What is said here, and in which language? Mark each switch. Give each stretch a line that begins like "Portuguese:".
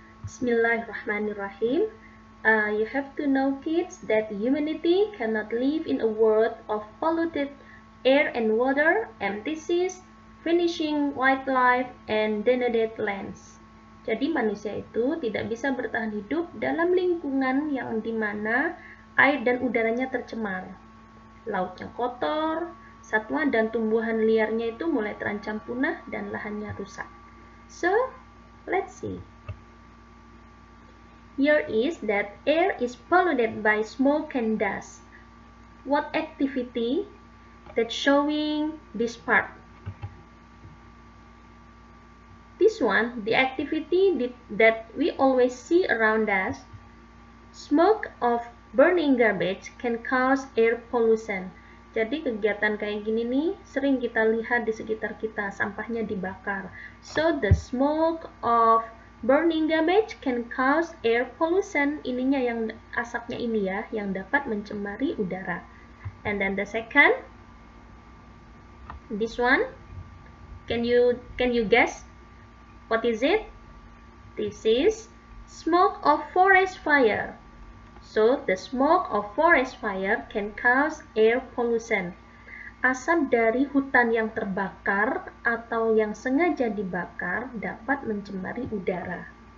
English: Bismillahirrahmanirrahim. You have to know, kids, that humanity cannot live in a world of polluted air and water, empty seas, vanishing wildlife, and denuded lands.
Indonesian: Jadi manusia itu tidak bisa bertahan hidup dalam lingkungan yang dimana air dan udaranya tercemar, lautnya kotor, satwa dan tumbuhan liarnya itu mulai terancam punah dan lahannya rusak.
English: So, let's see. Here is that air is polluted by smoke and dust. What activity that's showing this part? This one, the activity that we always see around us. Smoke of burning garbage can cause air pollution.
Indonesian: Jadi kegiatan kayak gini nih sering kita lihat di sekitar kita, sampahnya dibakar.
English: So the smoke of burning garbage can cause air pollution.
Indonesian: Ininya yang asapnya ini ya, yang dapat mencemari udara.
English: And then the second, this one, can you guess what is it? This is smoke of forest fire. So the smoke of forest fire can cause air pollution.
Indonesian: Asap dari hutan yang terbakar atau yang sengaja dibakar dapat mencemari udara.